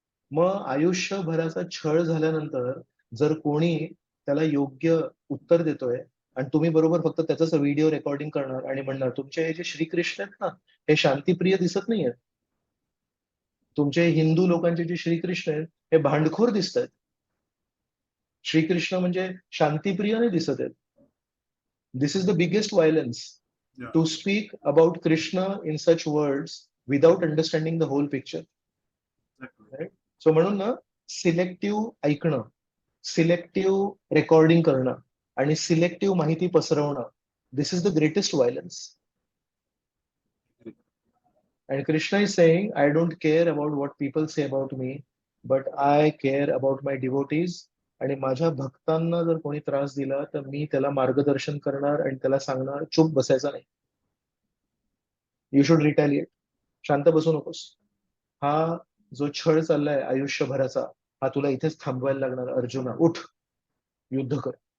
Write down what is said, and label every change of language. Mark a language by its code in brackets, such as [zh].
[mr] मग आयुष्यभराचा छळ झाल्यानंतर जर कोणी त्याला योग्य उत्तर देतोय आणि तुम्ही बरोबर फक्त त्याचाच व्हिडिओ रेकॉर्डिंग करणार आणि म्हणणार तुमचे हे जे श्रीकृष्ण आहेत ना हे शांतीप्रिय दिसत नाहीयेत. तुमचे हिंदू लोकांचे जे श्रीकृष्ण आहेत हे भांडखोर दिसत आहेत. श्रीकृष्ण म्हणजे शांतीप्रिय नाही दिसत आहेत. [en] This is the biggest violence. To speak about Krishna in such words without understanding the whole picture. Right? [mr] So म्हणून ना सिलेक्टिव्ह ऐकणं, सिलेक्टिव्ह रेकॉर्डिंग करणं आणि सिलेक्टिव्ह माहिती पसरवणं [en] This is the greatest violence. And Krishna is saying, I don't care about what people say about me, but I care about my devotees. [mr] आणि माझ्या भक्तांना जर कोणी त्रास दिला तर मी त्याला मार्गदर्शन करणार आणि त्याला सांगणार चुप बसायचा नाही. [en] You should retaliate. [mr] शांत बसू नकोस. हा जो छळ चाललाय आयुष्यभराचा हा तुला इथेच थांबवायला लागणार. अर्जुना उठ, युद्ध कर.